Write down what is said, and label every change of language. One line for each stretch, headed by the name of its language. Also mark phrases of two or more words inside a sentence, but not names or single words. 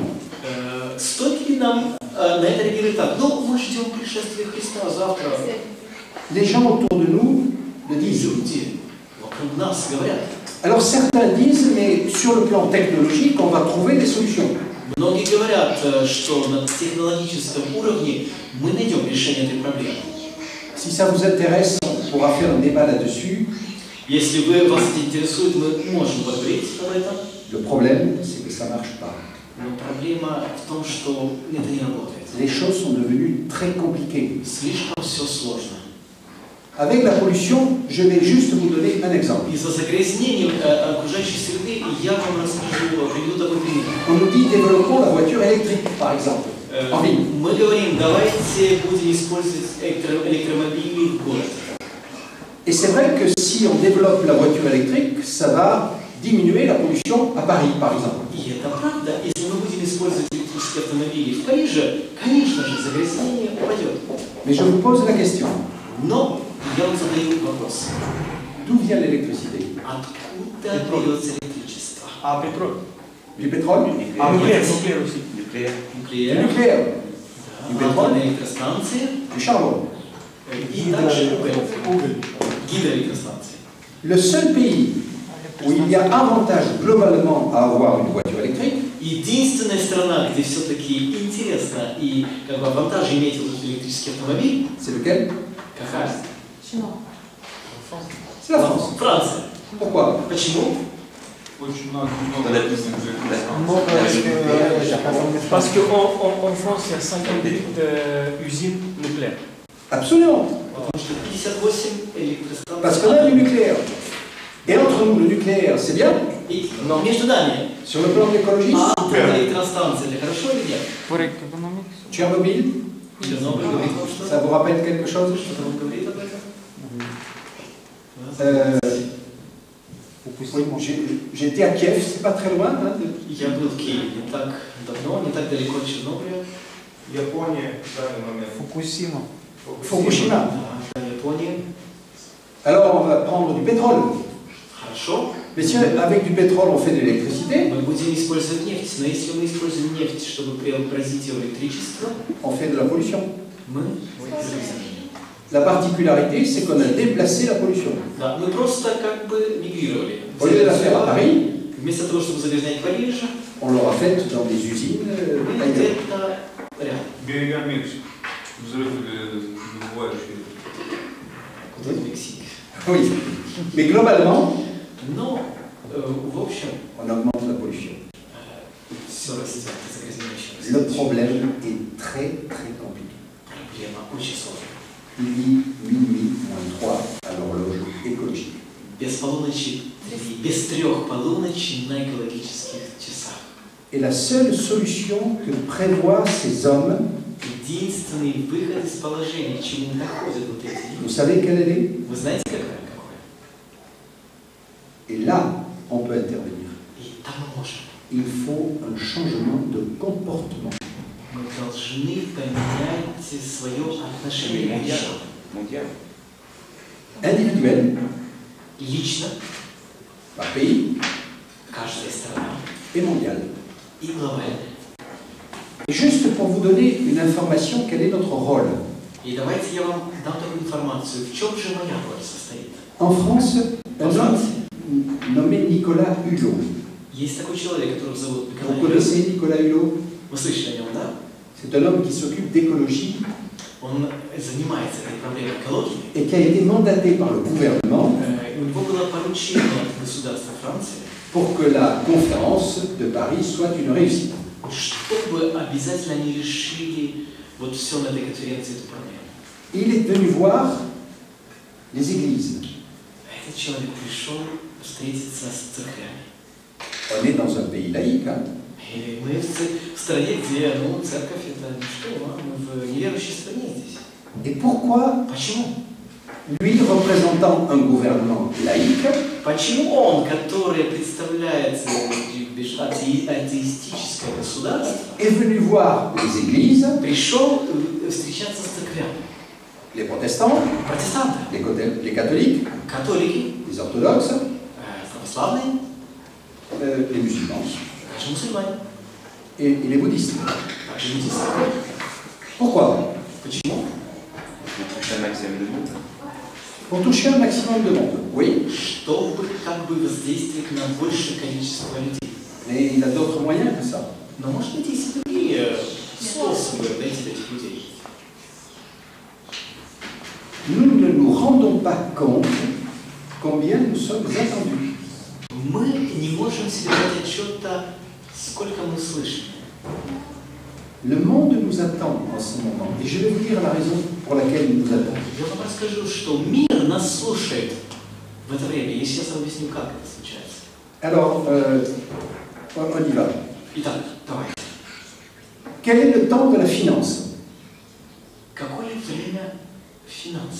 Russian: Стоит ли нам на это реагировать так? Ну, мы ждем пришествия Христа завтра.
French: Les gens autour de nous le disent.
Russian: Люди вокруг нас говорят.
French: Alors certains disent, mais sur le plan technologique, on va trouver des solutions.
Russian: Многие говорят, что на технологическом уровне мы найдем решение этой проблемы.
French: Si ça vous intéresse, on pourra faire un débat là-dessus.
Russian: Если вас это интересует, мы можем поговорить об этом.
French: Le problème, c'est que ça ne marche pas.
Russian: Но проблема в том, что это не работает.
French: Les choses sont devenues très compliquées.
Russian: Слишком все сложно.
French: Avec la pollution, je vais juste vous donner un exemple.
Russian: Из-за загрязнения окружающей среды я вам расскажу, приведу такой пример.
French: On nous dit développons la voiture électrique, par exemple, en ville.
Russian: Мы говорим, давайте будем использовать электромобили в городе.
French: Et c'est vrai que si on développe la voiture électrique, ça va diminuer la pollution à Paris, par exemple.
Russian: И это правда. Если мы будем использовать электрические автомобили в Париже, конечно же, загрязнение упадет.
French: Mais je vous pose la question.
Russian: Но я вам задаю вопрос.
French: D'où vient l'électricité?
Russian: Откуда берется электричество? А петроль?
French: Du pétrole?
Russian: А
French: Nucléaire. Nucléaire. Du Nucléaire. nucléaire?
Russian: Да, атомные электростанции.
French: Du charbon?
Russian: И также уголь. Гидроэлектростанции.
French: Le seul pays où il y a avantage globalement à avoir une voiture électrique,
Russian: Единственная страна, где все-таки интересно и как бы авантаж иметь вот электрический автомобиль,
French: c'est lequel?
Russian: какая? Чего?
French: C'est la France.
Russian: Франция.
French: Pourquoi?
Russian: Почему?
French: Parce qu'en France, il y a 58 usines nucléaires. Absolument.
Russian: Потому что 58 электростанций.
French: Parce qu'on a du nucléaire. Et entre nous, le nucléaire, c'est bien?
Russian: И между нами.
French: Sur le plan de l'écologie,
Russian: Атомная электростанция, это хорошо или нет? Tchernobyl, Чернобыль говорит вам что?
French: ça vous rappelle quelque chose?
Russian: Что-то вам говорит об этом?
French: J'ai été à Kiev, c'est pas très loin. Hein,
Russian: Я был в Киеве не так давно, не так далеко от Чернобыля. Япония, в данный момент. Фукусима. Fukushima. Да, в Японии.
French: Alors on va prendre du pétrole.
Russian: Хорошо.
French: Mais si avec du pétrole on fait de l'électricité,
Russian: Мы будем использовать нефть, но если мы используем нефть, чтобы преобразить ее в электричество,
French: on fait de la pollution.
Russian: мы
French: La particularité, c'est qu'on a déplacé la pollution.
Russian: да, мы просто как бы мигрировали.
French: Au lieu de la faire à Paris,
Russian: Вместо того, чтобы загрязнять Париж,
French: on l'aura faite dans des usines
Russian: мы
French: ailleurs.
Russian: где-то рядом. Берега Мексики. Взрыв добывающий. Куда в Мексике.
French: Oui. Mais globalement,
Russian: Но, в общем,
French: on augmente la pollution.
Russian: все растет, загрязняющее
French: Le
Russian: растет.
French: problème est très très compliqué.
Russian: Проблема очень сложная.
French: Il dit minuit moins 3 à l'horloge écologique.
Russian: Без полуночи, без 3 полуночи на экологических часах.
French: Et la seule solution que prévoient ces hommes,
Russian: Единственный выход из положения, к чему находят вот эти
French: vous
Russian: люди.
French: savez quelle elle est?
Russian: Вы знаете, какое?
French: Et là, on peut intervenir.
Russian: И там мы можем.
French: Il faut un changement de comportement.
Russian: Мы должны поменять свое отношение к вещам.
French: Individuel,
Russian: Лично,
French: par pays
Russian: каждая страна
French: et mondial.
Russian: и глобально.
French: Et juste pour vous donner une information, quel est notre rôle?
Russian: И давайте я вам дам такую информацию. В чем же моя роль состоит?
French: En France, un En homme France, nommé Nicolas Hulot.
Russian: есть такой человек, которого зовут
French: Vous
Russian: Николай Hulot.
French: connaissez Nicolas Hulot?
Russian: Вы слышали о нем, да?
French: C'est un homme qui s'occupe d'écologie
Russian: Он занимается этой проблемой экологии.
French: et qui a été mandaté par le gouvernement
Russian: У него было поручение от государства Франции,
French: pour que la conférence de Paris soit une réussite.
Russian: чтобы обязательно они решили вот все на этой конференции эту проблему.
French: Il est venu voir les églises.
Russian: Этот человек пришел встретиться с церквями.
French: On est dans un pays laïque, hein?
Russian: И мы в стране, где церковь это ничто, мы в неверующей стране здесь.
French: Et pourquoi
Russian: Почему?
French: lui, représentant un gouvernement laïque,
Russian: Почему он, который представляет атеистическое государство,
French: est venu voir les églises,
Russian: пришел встречаться с церквями?
French: les protestants,
Russian: Протестанты,
French: les catholiques,
Russian: католики,
French: les orthodoxes,
Russian: православные,
French: les musulmans
Russian: даже мусульмане,
French: et les bouddhistes.
Russian: также буддисты.
French: Pourquoi?
Russian: Почему?
French: Pour toucher un maximum de monde, oui,
Russian: Чтобы как бы воздействовать на большее количество людей.
French: mais il a d'autres moyens que ça.
Russian: Но может быть есть и другие способы найти этих людей.
French: Nous ne nous rendons pas compte combien nous sommes attendus.
Russian: Мы не можем себе дать отчета, сколько мы слышим.
French: Le monde nous attend en ce moment, et je vais vous dire la raison pour laquelle il nous attend.
Russian: Я вам расскажу, что мир нас слушает в это время. Я сейчас объясню, как это случается.
French: Alors, on y va.
Russian: Итак, давайте.
French: Quel est le temps de la finance?
Russian: Какое время финансов?